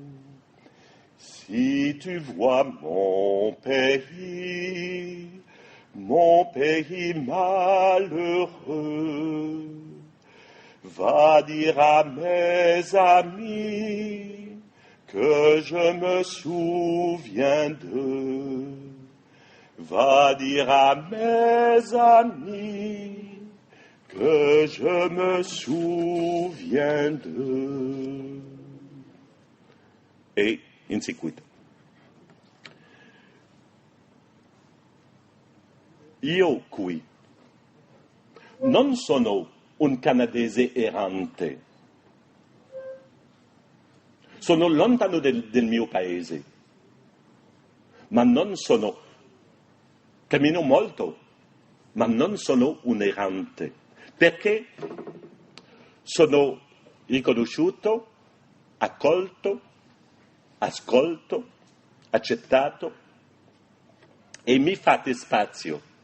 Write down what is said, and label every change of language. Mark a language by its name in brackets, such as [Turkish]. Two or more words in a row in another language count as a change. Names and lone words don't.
[French] Si tu vois mon pays malheureux, va dire à mes amis que je me souviens d'eux. Va dire à mes amis que je me souviens d'eux. [Italian] E in seguito. Io qui non sono un canadese errante. Sono lontano del mio paese, ma non sono, cammino molto, ma non sono un errante, perché sono riconosciuto, accolto, ascolto, accettato e mi fate spazio.